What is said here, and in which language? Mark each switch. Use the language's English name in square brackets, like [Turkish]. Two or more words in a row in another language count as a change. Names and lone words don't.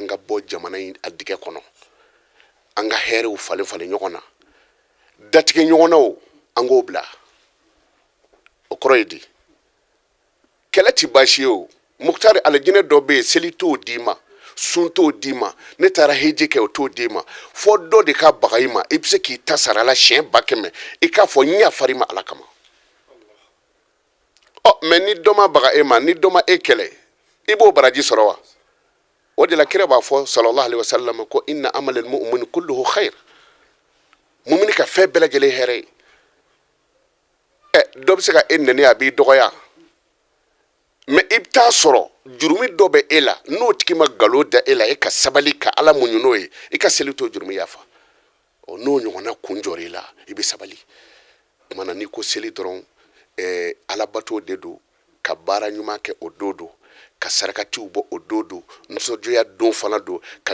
[Bambara] ka bɔ jamana in a digɛ kɔnɔ an ka hɛrɛw falen falen ɲɔgɔn na datigɛ ɲɔgɔn na o an k'o bila o kɔrɔ ye di kɛlɛ ti baasi ye o mukutari alijinɛ dɔ bɛ yen seli t'o d'i ma sun t'o d'i ma ne taara heji kɛ o t'o d'i ma fɔ dɔ de ka baga i ma i bɛ se k'i ta sara la siɲɛ 100,000 i k'a fɔ n yafari ma ala kama mɛ ni dɔ ma baga e ma ni dɔ ma e kɛlɛ i b'o baraji sɔrɔ wa o de la kira b'a fɔ [Arabic] صلى الله عليه وسلم [Bambara] ko [Arabic] إن أمر المؤمن كله خير [Bambara] mumini ka fɛn bɛɛ lajɛlen hɛrɛ ye dɔ bɛ se ka e nɛni a b'i dɔgɔya mɛ i bɛ taa sɔrɔ jurumi dɔ bɛ e la n'o tigi ma nkalon da e la e ka sabali ka ala muɲu n'o ye i ka seli t'o jurumi yafa n'o ɲɔgɔnna kun jɔra i la i bɛ sabali o kumana n'i ko seli dɔrɔn alabato de don ka baara ɲuman kɛ o don don ka sarakatiw bɔ o don don nisɔndiya don fana don ka